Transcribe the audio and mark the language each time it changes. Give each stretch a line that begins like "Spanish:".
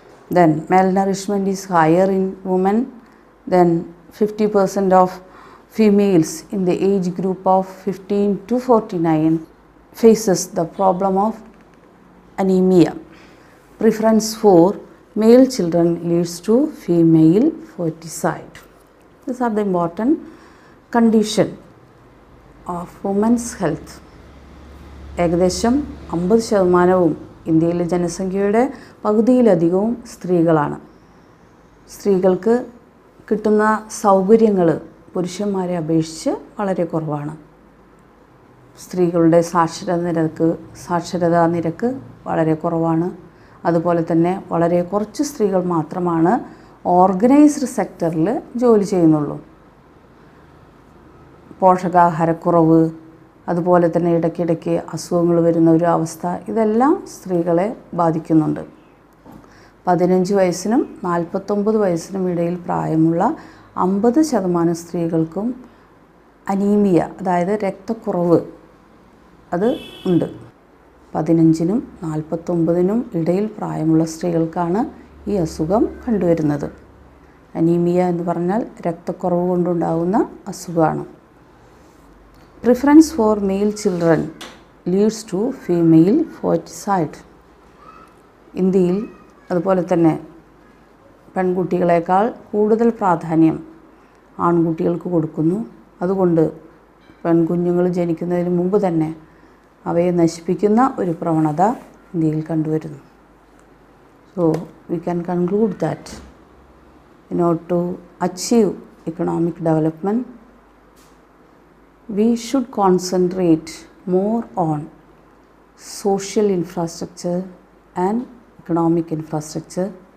English: Then malnourishment is higher in women. Then 50% of females in the age group of 15 to 49 faces the problem of anemia. Preference for male children leads to female foeticide. These are the important condition of women's health.
Malayalam: ഏകദേശം 50% ഇന്ത്യയിലെ ജനസംഖ്യയുടെ പകുതിയിലധികവും സ്ത്രീകളാണ്. സ്ത്രീകൾക്ക് കിട്ടുന്ന സൗകര്യങ്ങൾ പുരുഷന്മാരെ അപേക്ഷിച്ച് വളരെ കുറവാണ്. സ്ത്രീകളുടെ സാക്ഷരതാ നിരക്ക് വളരെ കുറവാണ്. അതുപോലെ തന്നെ വളരെ കുറച്ച് സ്ത്രീകൾ മാത്രമാണ് ഓർഗനൈസ്ഡ് സെക്ടറിൽ ജോലി ചെയ്യുന്നുള്ളൂ. പോഷകാഹാരക്കുറവ്, അതുപോലെ തന്നെ ഇടയ്ക്കിടയ്ക്ക് അസുഖങ്ങൾ വരുന്ന ഒരു അവസ്ഥ, ഇതെല്ലാം സ്ത്രീകളെ ബാധിക്കുന്നുണ്ട്. 15 വയസ്സിനും 49 വയസ്സിനും ഇടയിൽ പ്രായമുള്ള 50% സ്ത്രീകൾക്കും അനീമിയ, അതായത് രക്തക്കുറവ് അത് ഉണ്ട്. 15നും 49നും ഇടയിൽ പ്രായമുള്ള സ്ത്രീകൾക്കാണ് ഈ അസുഖം കണ്ടുവരുന്നത്. അനീമിയ എന്ന് പറഞ്ഞാൽ രക്തക്കുറവ് കൊണ്ടുണ്ടാകുന്ന അസുഖമാണ്.
English: Preference for male children leads to female foeticide.
Malayalam: ഇന്ത്യയിൽ അതുപോലെ തന്നെ പെൺകുട്ടികളെക്കാൾ കൂടുതൽ പ്രാധാന്യം ആൺകുട്ടികൾക്ക് കൊടുക്കുന്നു. അതുകൊണ്ട് പെൺകുഞ്ഞുങ്ങൾ ജനിക്കുന്നതിന് മുമ്പ് തന്നെ അവയെ നശിപ്പിക്കുന്ന ഒരു പ്രവണത ഇന്ത്യയിൽ കണ്ടുവരുന്നു.
English: So we can conclude that in order to achieve economic development, we should concentrate more on social infrastructure and economic infrastructure.